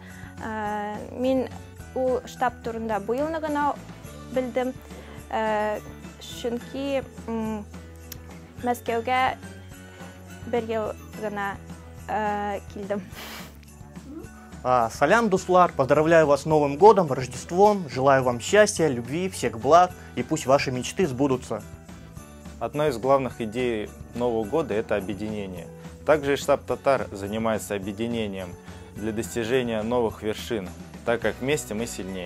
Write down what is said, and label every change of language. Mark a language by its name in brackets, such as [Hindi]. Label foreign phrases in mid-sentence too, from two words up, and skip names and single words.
[Tatar] Мин ул штаб турында бу елны гына белдем. Чөнки Мәскәүгә бер ел гына килдем. Салям, дуслар! [Russian] Поздравляю вас с Новым годом, Рождеством. Желаю вам счастья, любви, всех благ, и пусть ваши мечты сбудутся. Одной из главных идей Нового года – это объединение. Также и штаб татар занимается объединением для достижения новых вершин, так как вместе мы сильнее.